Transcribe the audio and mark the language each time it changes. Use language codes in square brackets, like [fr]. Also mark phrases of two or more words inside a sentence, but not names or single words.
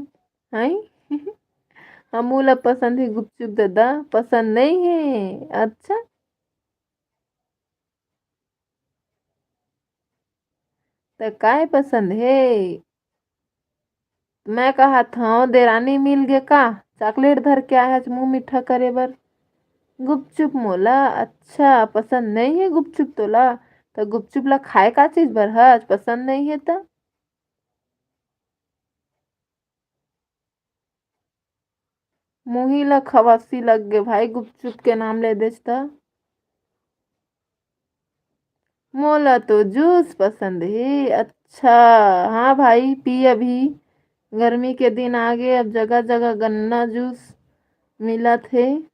[hne] है हमू ला पसंद है गुपचुप दादा, पसंद नहीं है? अच्छा, तो काय पसंद है? मैं कहा था देरानी मिल गे का? चॉकलेट धर के आया है मुंह मीठा करे बर। गुपचुप मोला अच्छा पसंद नहीं है गुपचुप तोला? तो गुपचुप ला खाए का चीज बर हज, पसंद नहीं है तो? मुही ला खवासी लग गे भाई, गुपचुप के नाम ले देस त। मोला तो जूस पसंद है। अच्छा, हाँ भाई पी अभी। गर्मी के दिन आ गए, अब जगह जगह गन्ना जूस मिलत है।